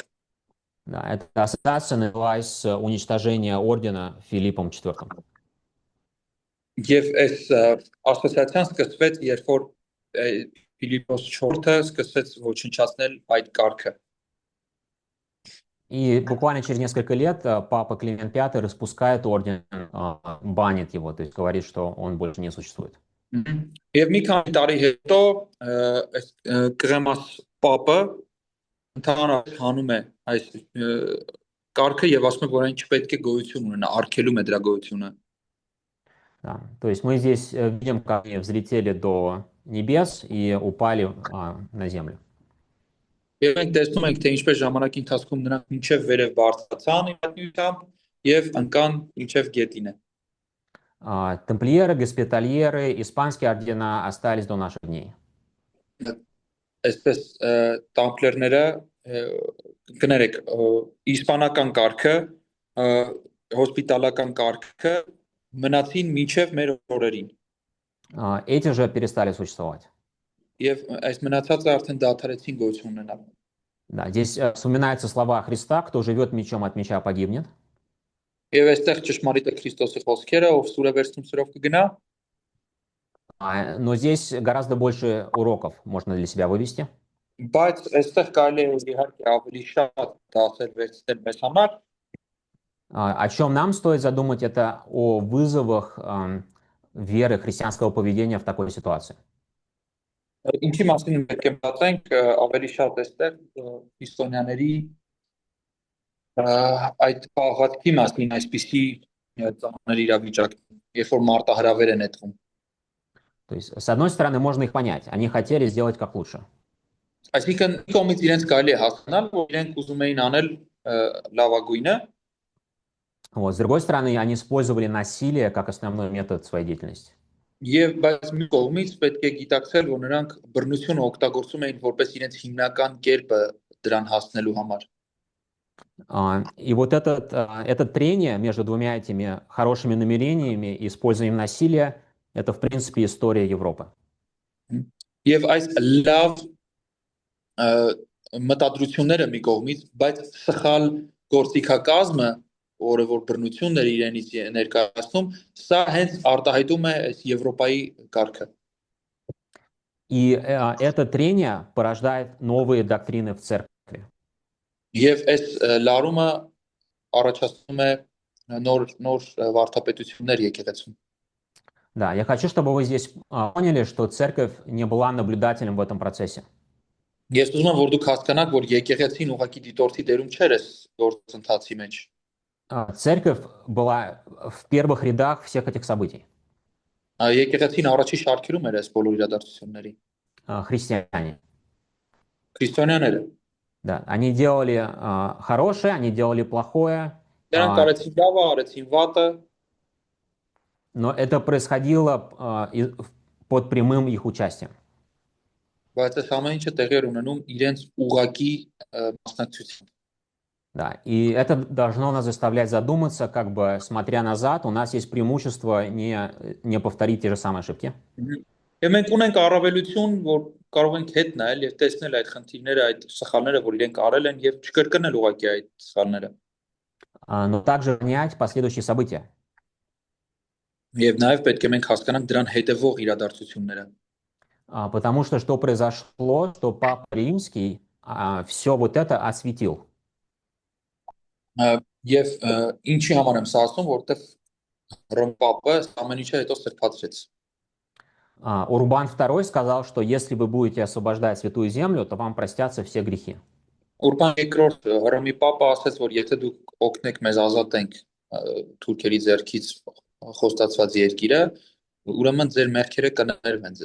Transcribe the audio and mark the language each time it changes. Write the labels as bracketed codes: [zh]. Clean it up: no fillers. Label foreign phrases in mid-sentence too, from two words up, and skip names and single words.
[ru] Да, эта ассоциация началась с уничтожения ордена Филиппом IV. [hy] Եվ այս ասոցիացիան սկսվեց, երբ որ Ֆիլիպոս 4-ը սկսեց ոչնչացնել այդ կարգը։ [ru] И буквально через несколько лет папа Климент V распускает орден, банит его, то есть говорит, что он больше не существует. [hy] Եվ մի քանի տարի հետո այս Կղեմաս Պապը ընդհանրապես հանում է այս կարգը եւ ասում է, որ այն չպետք է գոյություն ունենա, արգելում է դրա գոյությունը։ [ru] Да. То есть мы здесь видим, как они взлетели до небес и упали на землю. [hy] Եվ մենք տեսնում ենք, թե ինչպես ժամանակի ընթացքում նրանք մինչև վերև բարձրացան իհարկությամբ եւ ընկան մինչև գետինը։ [ru] Тамплиеры, госпитальеры, испанские ордена остались до наших дней. [hy] Այսպես տամպլերները կներեք իսպանական կարգը, հոսպիտալական կարգը մնացին մինչև մեր օրերին։ [ru] Эти же перестали существовать. [hy] Եվ այս մնացածը արդեն դադարեցին գոյություն ունենալ։ [ru] Да, здесь вспоминаются слова Христа: кто живет мечом, от меча погибнет. [hy] Եվ այստեղ ճշմարիտ է Քրիստոսի խոսքերը, ով սուրը վերցնում սրով կգնա։ [ru] Но здесь гораздо больше уроков можно для себя вывести. [hy] Բայց այստեղ կարելի է իհարկե ավելի շատ դասեր վերցնել մեզ համար։ [ru] О чем нам стоит задумать, это о вызовах веры, христианского поведения в такой ситуации. [hy] Ինչի մասին պետք է մտածենք ավելի շատ այստեղ քրիստոնյաների այդ պահվածքի մասին, այսպիսի ծանր իրավիճակ, երբ որ մարտահրավեր են ետվում։ [ru] То есть, с одной стороны, можно их понять. Они хотели сделать как лучше. [hy] Այսինքն կողմից իրենց կարելի է հասկանալ, որ իրենք ուզում էին անել լավագույնը։ [ru] Вот. С другой стороны, они использовали насилие как основной метод своей деятельности. [hy] Եվ բայց մի кողմից պետք է գիտակցել, որ նրանք բռնությունը օգտագործում էին որպես իրենց հիմնական կերպը դրան հասնելու համար։ [ru] И вот это трение между двумя этими хорошими намерениями и использованием насилия, это, в принципе, история Европы. [hy] Եվ այս լավ մտադրությունները մի կողմից, բայց սխալ գործիքակազմը, որը որ բռնություններ իրենից ներկայացնում, սա հենց արտահայտում է այս Եվրոպայի կարգը։ [ru] И это трение порождает новые доктрины в церкви. [hy] Եվ այս լարումը առաջացնում է նոր վարդապետություններ եկեղեցում։ [ru] Да, я хочу, чтобы вы здесь поняли, что церковь не была наблюдателем в этом процессе. [hy] Ես ուզում եմ, որ դուք հասկանաք, որ եկեղեցին ուղղակի դիտորդի դերում չէր այս գործընթացի մեջ։ [ru] Церковь была в первых рядах всех этих событий. [hy] Եկեղեցին առաջի շարքերում էր այս բոլոր իրադարձությունների։ [ru] Христиане. [hy] Քրիստոնյաները։ [ru] Да, они делали хорошее, они делали плохое. [hy] Նրանք արեցին լավը, արեցին վատը, [ru] Но это происходило под прямым их участием. [hy] բայց այս ամեն ինչը տեղի էր ունենում իրենց уղակի մասնակցությամբ։ [ru] Да, и это должно нас заставлять задуматься, как бы смотря назад, у нас есть преимущество не повторить те же самые ошибки. [hy] Եվ մենք ունենք առավելություն, որ կարող ենք հետ նայել եւ տեսնել այդ խնդիրները, այդ սխալները, որ իրենք արել են եւ չկրկնել ուղղակի այդ սխալները։ [ru] Но также понять последующие события. [hy] Եվ նաեւ պետք է մենք հասկանանք դրան հետևող իրադարձությունները։ [ru] Потому что произошло, что Папа Римский все вот это осветил. [hy] Եվ ինչի համար եմ սա ասում, որովհետեւ Հռոմ Պապը ամեն ինչը հետո սրբացրեց։ [ru] Урбан II сказал, что если вы будете освобождать Святую Землю, то вам простятся все грехи. [hy] Ուրբան II Հռոմի Պապը ասաց, որ եթե դուք օգնեք մեզ ազատենք թուրքերի ձեռքից խոստացված երկիրը, ուրեմն ձեր մեղքերը կներվեն ձեզ։